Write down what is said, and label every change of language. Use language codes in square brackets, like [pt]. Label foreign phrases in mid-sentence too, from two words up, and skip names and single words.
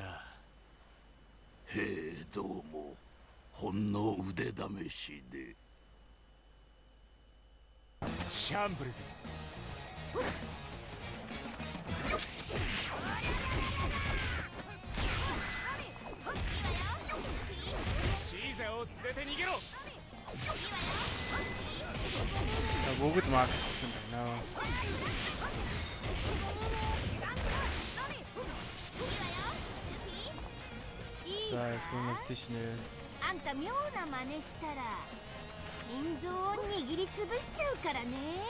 [ja] へえどうもほんの腕試しで。シャンブルズ。シーザーを連れて逃げろ。 [mn] Бүгд максцсан байна. За, эсвэл тийш нэ. [ja] あんた妙な真似したら心臓を握りつぶしちゃうからね。